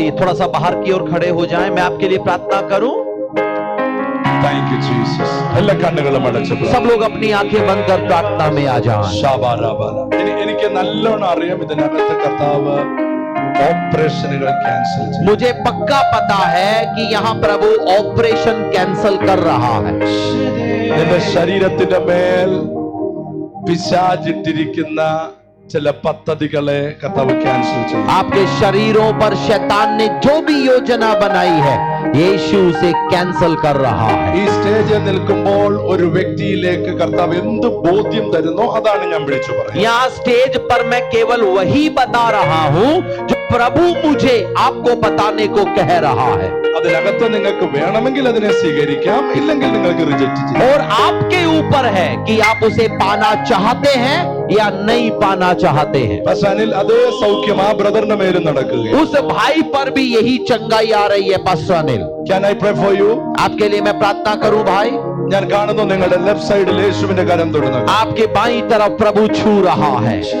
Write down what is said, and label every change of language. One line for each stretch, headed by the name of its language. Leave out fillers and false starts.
Hindi: आइए थोड़ा सा बाहर की ओर खड़े हो जाएं. मैं आपके लिए प्रार्थना करूं.
English: Thank you Jesus.
Malayalam: എല്ലാ കണ്ണുകളും അടച്ചു.
Hindi: सब लोग अपनी आंखें बंद कर प्रार्थना में आ जाएं.
Malayalam: എനിക്ക് നല്ലോണം അറിയാം ഇതിനകത്ത് കർത്താവ് ഓപ്പറേഷനുകൾ ക്യാൻസൽ ചെയ്യും.
Hindi: मुझे पक्का पता है कि यहाँ प्रभु ऑपरेशन कैंसल कर रहा है.
Malayalam: നിന്റെ ശരീരത്തിന്റെ മേൽ പിശാചിട്ടിരിക്കുന്ന ചില പദ്ധതികളെ കർത്താവ് ക്യാൻസൽ ചെയ്യും.
Hindi: आपके शरीरों पर शैतान ने जो भी योजना बनाई है, यीशु उसे कैंसल कर रहा है.
Malayalam: ഈ സ്റ്റേജിൽ നിൽക്കുമ്പോൾ ഒരു വ്യക്തിയിലേക്ക് കർത്താവ് എന്ത് ബോധ്യം തരുന്നോ അതാണ് ഞാൻ വിളിച്ചു പറയുന്നത്.
Hindi: यहाँ स्टेज पर मैं केवल वही बता रहा हूँ जो प्रभु मुझे आपको बताने को कह रहा है.
Malayalam: അതിനകത്ത് നിങ്ങൾക്ക് വേണമെങ്കിൽ അതിനെ സ്വീകരിക്കാം, ഇല്ലെങ്കിൽ നിങ്ങൾക്ക് റിജക്റ്റ് ചെയ്യാം.
Hindi: और आपके ऊपर है कि आप उसे पाना चाहते हैं या नहीं पाना चाहते हैं.
Malayalam: പശാനിൽ അതേ സൗഖ്യം ആ ബ്രദറിന്റെ മേലും നടക്കുകയും.
Hindi: उस भाई पर भी यही चंगाई आ रही है. Pastor Anil,
English: Can I pray for you?
Hindi: आपके लिए मैं प्रार्थना करूं भाई.
Malayalam: ഞാൻ കാണുന്നു നിങ്ങളുടെ ലെഫ്റ്റ് സൈഡിൽ യേശുവിന്റെ കരം തൊടുന്നത്.
Hindi: आपके बाईं तरफ प्रभु छू रहा है.